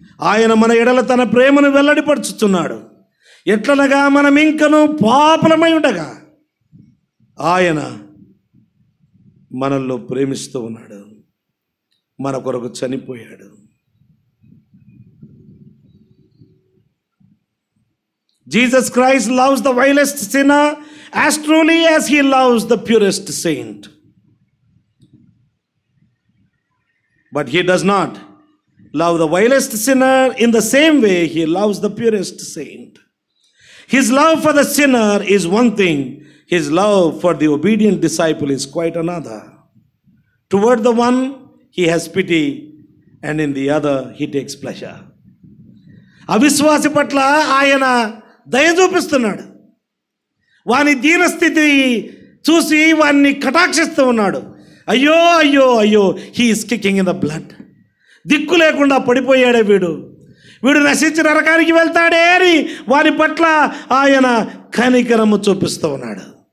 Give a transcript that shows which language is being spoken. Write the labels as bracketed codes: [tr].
[te] ఆయన మన ఎడల తన ప్రేమను వెల్లడిపరుచుతున్నాడు. ఎట్లనగా మనం ఇంకను పాపులమై ఉండగా ఆయన మనల్లో ప్రేమిస్తూ ఉన్నాడు, మన కొరకు చనిపోయాడు. [en] Jesus Christ loves the vilest sinner as truly as he loves the purest saint. But he does not love the vilest sinner in the same way he loves the purest saint. His love for the sinner is one thing, his love for the obedient disciple is quite another. Toward the one he has pity, and in the other he takes pleasure. [te] అవిశ్వాసి పట్ల ఆయన దయ చూపిస్తున్నాడు. వాని దీనస్థితి చూసి వాన్ని కటాక్షిస్తూ ఉన్నాడు. అయ్యో అయ్యో అయ్యో, [en] He is kicking in the blood. [te] దిక్కు లేకుండా పడిపోయాడే వీడు నశించి నరకానికి వెళ్తాడే అని వారి పట్ల ఆయన కనికరము చూపిస్తూ ఉన్నాడు.